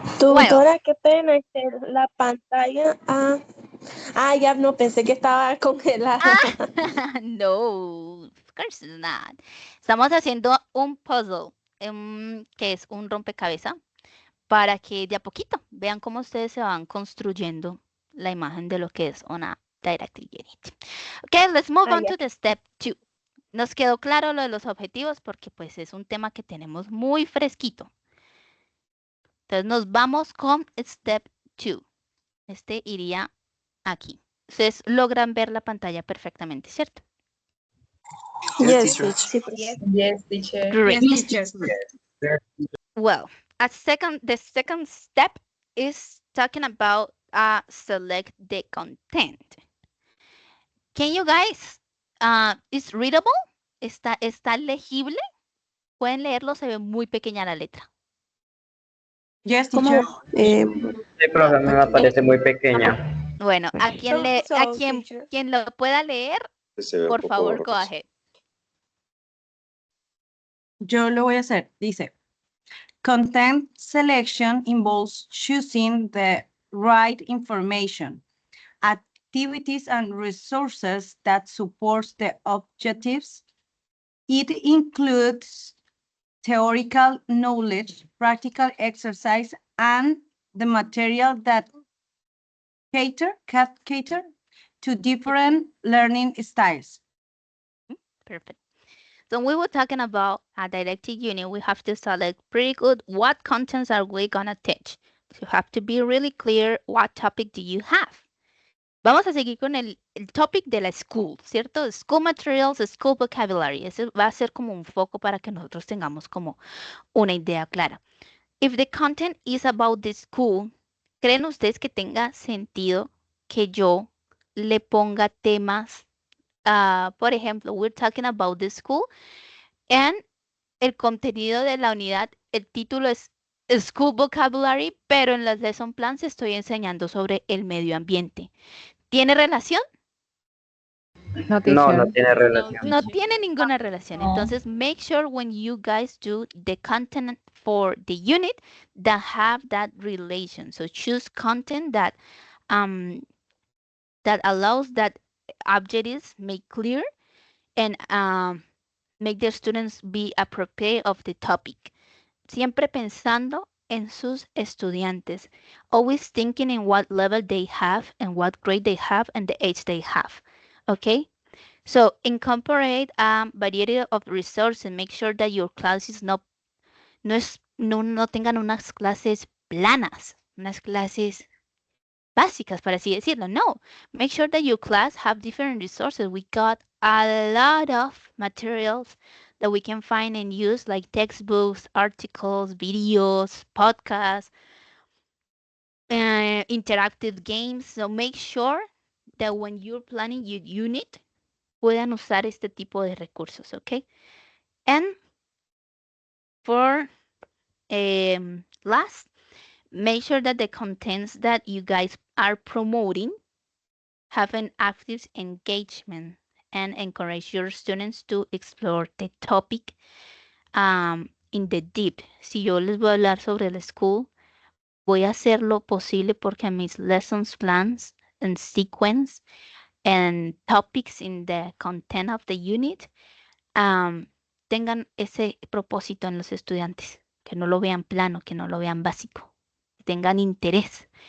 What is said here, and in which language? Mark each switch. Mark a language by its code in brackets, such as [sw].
[es] Tutora, qué pena, la pantalla. Ya no pensé que estaba congelada. [en] No, of course not. [es] Estamos haciendo un puzzle, que es un rompecabezas, para que de a poquito vean cómo ustedes se van construyendo la imagen de lo que es una didactic unit. [en] Okay, let's move on to the step 2. [es] Nos quedó claro lo de los objetivos porque pues es un tema que tenemos muy fresquito. Entonces nos vamos con step 2. Este iría aquí. Ustedes logran ver la pantalla perfectamente, ¿cierto? [en] Yes, teacher. yes, teacher. Great. Yes, teacher. Well, the second step is talking about select the content. Can you guys, is readable? [es] ¿Está legible? Pueden leerlo, se ve muy pequeña la letra. [en] Yes, teacher. [es] El programa me parece muy pequeña. Bueno, quien lo pueda leer, por favor, [en] go ahead. [es] Yo lo voy a hacer. Dice, [en] content selection involves choosing the right information, activities and resources that support the objectives. It includes theoretical knowledge, practical exercise, and the material that cater to different learning styles. Perfect. So we were talking about a didactic unit. We have to select pretty good what contents are we gonna teach. So you have to be really clear what topic do you have. [es] Vamos a seguir con el topic de la school, ¿cierto? [en] School materials, school vocabulary. [es] Ese va a ser como un foco para que nosotros tengamos como una idea clara. [en] If the content is about the school, [es] ¿creen ustedes que tenga sentido que yo le ponga temas? Por ejemplo, [en] we're talking about the school and [es] el contenido de la unidad, el título es School Vocabulary, pero en las lesson plans estoy enseñando sobre el medio ambiente. ¿Tiene relación? No, No teacher. tiene relación. No tiene ninguna relación. [en] Entonces, make sure when you guys do the content for the unit that have that relation. So choose content that allows that objectives make clear and make the students be appropriate of the topic. [es] Siempre pensando [en] en sus estudiantes, always thinking in what level they have and what grade they have and the age they have. Okay? So incorporate a variety of resources. Make sure that your classes [es] no tengan unas clases planas, unas clases básicas, para así decirlo. [en] No, make sure that your class have different resources. We got a lot of materials that we can find and use, like textbooks, articles, videos, podcasts, interactive games. So make sure that when you're planning your unit, [es] puedan usar este tipo de recursos, [en] okay? And for last, make sure that the contents that you guys are promoting have an active engagement and encourage your students to explore the topic in the deep. [es] Si yo les voy a hablar sobre la school, voy a hacer lo posible porque mis [en] lessons plans and sequence and topics in the content of the unit [es] tengan ese propósito en los estudiantes, que no lo vean plano, que no lo vean básico, que tengan interés.